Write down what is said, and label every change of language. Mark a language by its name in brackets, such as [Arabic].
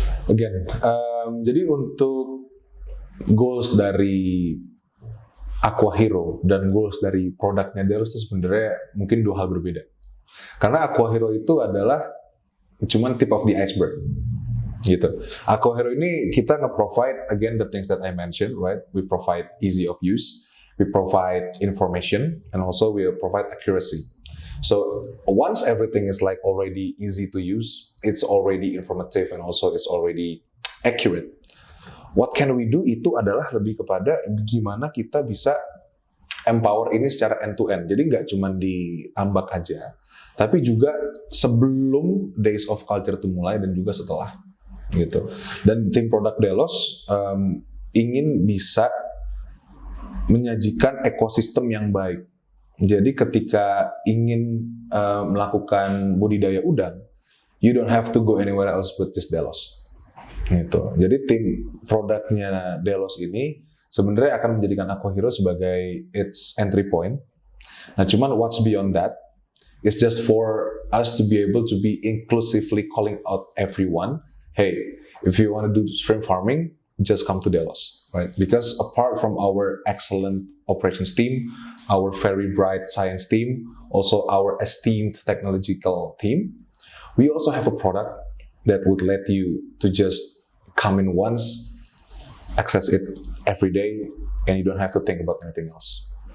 [Indonesian] Again, jadi untuk goals dari Aquahero dan goals dari produknya Delos itu sebenarnya mungkin dua hal berbeda. Karena Aquahero itu adalah cuman [English] tip of the iceberg. [Indonesian] Gitu. [English] Aquahero [Indonesian] ini kita nge-provide [English] again the things that I mentioned, right? We provide easy of use, we provide information, and also we provide accuracy. So once everything is like already easy to use, it's already informative and also it's already accurate. What can we do [Indonesian] itu adalah lebih kepada gimana kita bisa empower ini secara end-to-end. Jadi nggak cuma di tambak aja, tapi juga sebelum Days of Culture itu mulai dan juga setelah. Gitu. Dan tim produk Delos ingin bisa menyajikan ekosistem yang baik. Jadi ketika ingin melakukan budidaya udang, [English] you don't have to go anywhere else but this Delos. [Indonesian] Gitu. Jadi tim produknya Delos ini sebenarnya akan menjadikan Aquahero sebagai [English] its entry point. [Indonesian] Nah, cuman [English] what's beyond that is just for us to be able to be inclusively calling out everyone. Hey, if you want to do shrimp farming, just come to Delos, right? Because apart from our excellent operations team, our very bright science team, also our esteemed technological team, we also have a product that would let you to just come in once, access it every day, and you don't have to think about anything else.